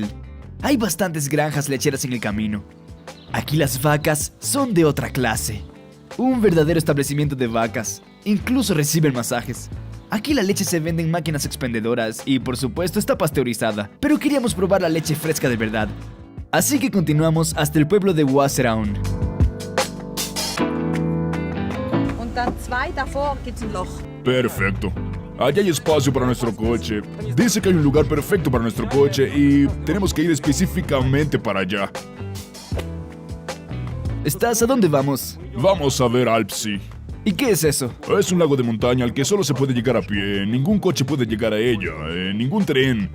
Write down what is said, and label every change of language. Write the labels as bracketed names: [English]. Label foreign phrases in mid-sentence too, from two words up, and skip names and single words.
[Spanish] Hay bastantes granjas lecheras en el camino. Aquí las vacas son de otra clase. Un verdadero establecimiento de vacas. Incluso reciben masajes. Aquí la leche se vende en máquinas expendedoras y por supuesto está pasteurizada. Pero queríamos probar la leche fresca de verdad. Así que continuamos hasta el pueblo de Wasserauen. [German] Und dann 2 davor gibt's ein Loch. [Spanish] Perfecto. Allá hay espacio para nuestro coche. Dice que hay un lugar perfecto para nuestro coche y tenemos que ir específicamente para allá. ¿Estás? ¿A dónde vamos? Vamos a ver Alpsee. ¿Y qué es eso? Es un lago de montaña al que solo se puede llegar a pie. Ningún coche puede llegar a ella, ningún tren.